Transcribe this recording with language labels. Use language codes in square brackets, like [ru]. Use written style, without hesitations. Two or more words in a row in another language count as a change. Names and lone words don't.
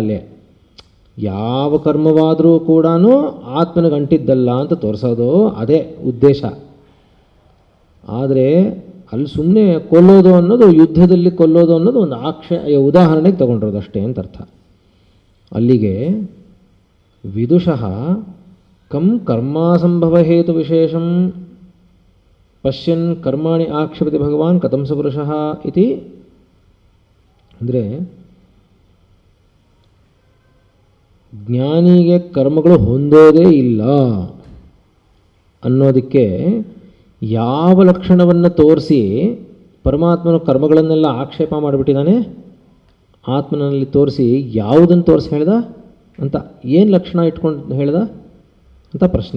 [kn] ಅಲ್ಲಿ ಯಾವ ಕರ್ಮವಾದರೂ ಕೂಡ ಆತ್ಮನಿಗೆ ಅಂಟಿದ್ದಲ್ಲ ಅಂತ ತೋರಿಸೋದು ಅದೇ ಉದ್ದೇಶ. ಆದರೆ ಅಲ್ಲಿ ಸುಮ್ಮನೆ ಕೊಲ್ಲೋದು ಅನ್ನೋದು, ಯುದ್ಧದಲ್ಲಿ ಕೊಲ್ಲೋದು ಅನ್ನೋದು ಒಂದು ಉದಾಹರಣೆಗೆ ತೊಗೊಂಡಿರೋದು ಅಷ್ಟೇ ಅಂತ ಅರ್ಥ. [sa] ಅಲ್ಲಿಗೆ ವಿದುಷಃ ಕಂ ಕರ್ಮಾಸಂಭವ ಹೇತು ವಿಶೇಷಂ ಪಶ್ಯನ್ ಕರ್ಮಾಣಿ ಆಕ್ಷೇಪತಿ ಭಗವಾನ್ ಕಥಂ ಸ ಪುರುಷಃ ಇತಿ. [kn] ಅಂದರೆ ಜ್ಞಾನಿಗೆ ಕರ್ಮಗಳು ಹೊಂದೋದೇ ಇಲ್ಲ ಅನ್ನೋದಕ್ಕೆ ಯಾವ ಲಕ್ಷಣವನ್ನು ತೋರಿಸಿ ಪರಮಾತ್ಮನ ಕರ್ಮಗಳನ್ನೆಲ್ಲ ಆಕ್ಷೇಪ ಮಾಡಿಬಿಟ್ಟಿದ್ದಾನೆ, ಆತ್ಮನಲ್ಲಿ ತೋರಿಸಿ ಯಾವುದನ್ನು ತೋರಿಸಿ ಹೇಳ್ದ ಅಂತ, ಏನು ಲಕ್ಷಣ ಇಟ್ಕೊಂಡು ಹೇಳ್ದ ಅಂತ ಪ್ರಶ್ನೆ.